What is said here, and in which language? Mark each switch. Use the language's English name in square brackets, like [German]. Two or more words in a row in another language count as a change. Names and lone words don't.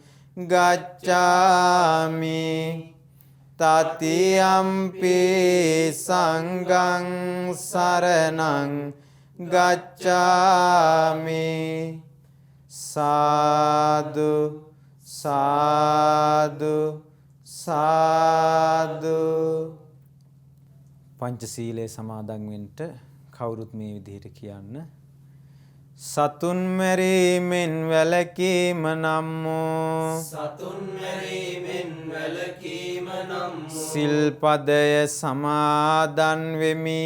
[Pali] ගච්ඡාමි තතියම්පි සංඝං සරණං ගච්ඡාමි [Sinhala] සාදු සාදු සාදු පංචශීලයේ සමාදන් වෙන්න කවුරුත් මේ විදිහට කියන්න සතුන් මැරීමෙන් වැළකීම නම් වූ සතුන් මැරීමෙන් වැළකීම නම් වූ සිල්පදය සමාදන් වෙමි